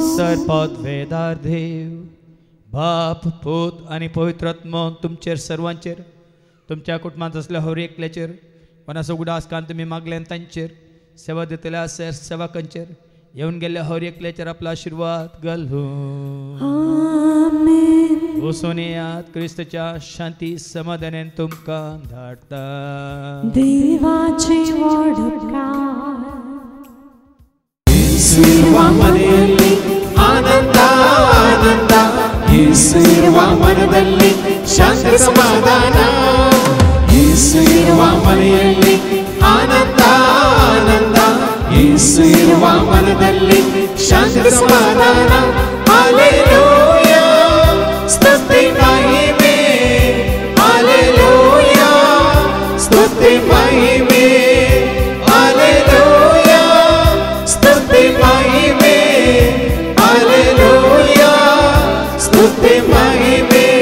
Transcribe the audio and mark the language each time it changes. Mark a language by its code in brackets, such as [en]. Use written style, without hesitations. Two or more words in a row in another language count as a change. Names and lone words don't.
[kok] सरपद वेदार देव बाप पूत आणि पवित्रात्मा तुमचेर सर्वांचेर तुमच्या कुटुंबात असल्या हर एकल्याचेर कोणाचो उदास कान तुम्ही मागल्यान तांचेर सेवा दितल्या सेवकांचेर येऊन गेल्या हर एकल्याचेर आपला आशीर्वाद घालून आमेन वचून येयात क्रिस्तच्या शांती समाधानान तुमकां धाडटा देवाचे वडकार [kn] येसुवा मನೆಯಲ್ಲಿ ಆನಂದ ಆನಂದ येसुवा ಮನದಲ್ಲಿ ಶಾಂತಿ ಸಮಾಧಾನ येसुवा ಮನೆಯಲ್ಲಿ ಆನಂದ ಆನಂದ येसुवा ಮನದಲ್ಲಿ ಶಾಂತಿ ಸಮಾಧಾನ हालेलुया ಸ್ತುತಿ ಮಹಿಮೆ हालेलुया ಸ್ತುತಿ ಮಹಿಮೆ हालेलुया ಸ್ತುತಿ ಮಹಿಮೆ हालेलुया ಸ್ತುತಿ ಮಹಿಮೆ